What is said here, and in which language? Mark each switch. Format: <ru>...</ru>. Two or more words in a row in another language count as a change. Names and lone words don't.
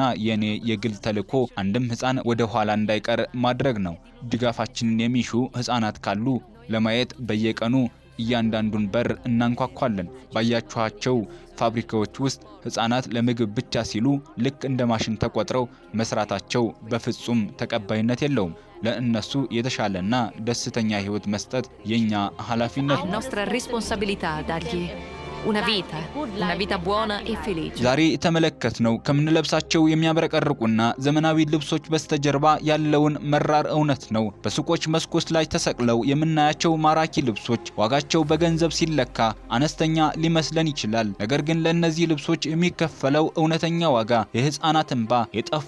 <am>የኔ የግል ተልዕኮ አንድም ህፃን ወደ ኋላ እንዳይቀር ማድረግ ነው። ድጋፋችንን የሚሹ ህፃናት ካሉ ለማየት በየቀኑ እያንዳንዱን በር እናንኳኳለን። ባያችኋቸው ፋብሪካዎች ውስጥ ህፃናት ለምግብ ብቻ ሲሉ ልክ እንደ ማሽን ተቆጥረው መስራታቸው በፍጹም ተቀባይነት የለውም። ለእነሱ የተሻለና ደስተኛ ህይወት መስጠት የኛ ኃላፊነት ነው።</am> <it>nostra responsabilità dargli una vita buona e felice.</it> <am>ዛሬ የተመለከትነው ከምንለብሳቸው የሚያብረቀርቁና ዘመናዊ ልብሶች በስተጀርባ ያለውን መራር እውነት ነው። በሱቆች መስኮት ላይ ተሰቅለው የምናያቸው ማራኪ ልብሶች ዋጋቸው በገንዘብ ሲለካ አነስተኛ ሊመስለን ይችላል። ነገር ግን ለእነዚህ ልብሶች የሚከፈለው እውነተኛ ዋጋ የህፃናት እንባ፣ የጠፉ</am>